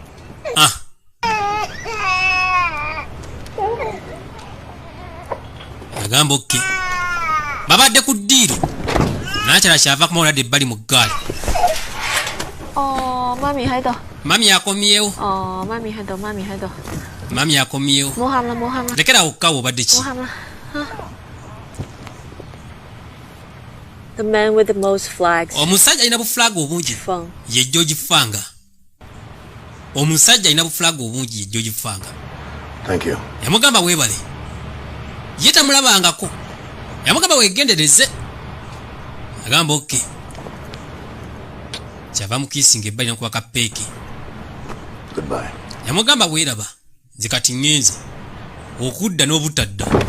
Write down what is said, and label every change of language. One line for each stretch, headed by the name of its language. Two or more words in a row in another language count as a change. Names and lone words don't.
Ganda: Agamba okke. Babadde ku ddiiro. Nakyala kyava kumawulira ebbali mu ggaali.
Cantonese: Mami 喺度。
Ganda: Mami akomyewo.
Cantonese: Mami 喺度，媽咪喺度。
Ganda: Mami akomyewo.
Cantonese: 冇喊啦，冇喊啦。
Ganda: Lekera okkawo obadde ki?
Cantonese: 冇喊啦。
English: The man with the most flags.
Ganda: Omusajja alina bufulaga obungi. Ye George Fanga. Omusajja alina bufulaga obungi ye George Fanga.
English: Thank you.
Ganda: Yamugamba weebale. Ye tamulabangako. Yamugamba weegendereze. Agamba okke. Kyava mukiisinga ebbali n'okuba kapeeke.
English: Goodbye.
Ganda: Yamugamba weeraba. Nze kati ŋŋenze. Okudda n'obutadda.